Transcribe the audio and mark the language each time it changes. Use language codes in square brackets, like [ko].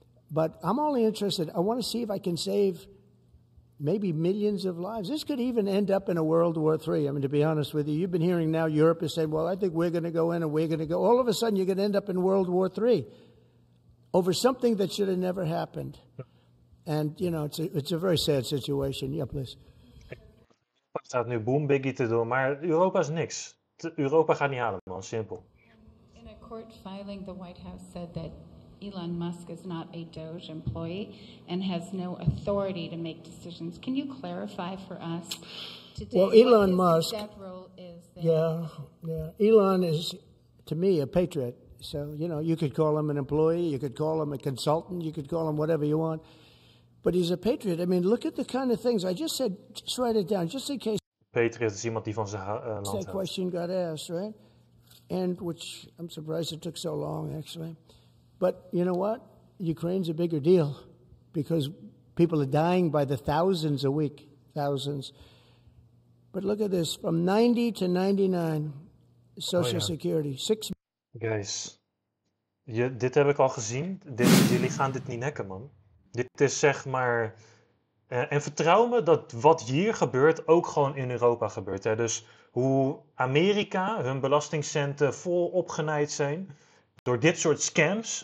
[en] But I'm only interested, I want to see if I can save maybe millions of lives. This could even end up in a World War III. I mean, to be honest with you, you've been hearing now Europe is saying, well, I think we're going to go in and we're going to go. All of a sudden, you're going to end up in World War III over something that should have never happened. And, you know, it's a very sad situation. Yeah, please. [nl] Het staat nu boom biggie te doen, maar Europa is niks. Europa gaat niet halen, man. Simpel. [en] In a court filing, the White House said that Elon Musk is not a Doge employee and has no authority to make decisions. Can you clarify for us today well, Elon what Musk, his exact role is there? Yeah. Elon is, to me, a patriot. So, you know, you could call him an employee, you could call him a consultant, you could call him whatever you want. But he's a patriot. I mean, look at the kind of things. I just said, just write it down, just in case [nl] Patriot is iemand die van zijn land [en] that [nl] houdt. [en] question got asked, right? And which, I'm surprised it took so long, actually. But you know what? Ukraine's a bigger deal because people are dying by the thousands a week, thousands. But look at this, from 90 to 99, Social Security, 6. [nl] Guys, dit heb ik al gezien. Jullie gaan dit niet nekken, man. Dit is zeg maar... en vertrouw me dat wat hier gebeurt ook gewoon in Europa gebeurt. Hè? Dus hoe Amerika hun belastingcenten vol opgenaaid zijn door dit soort scams.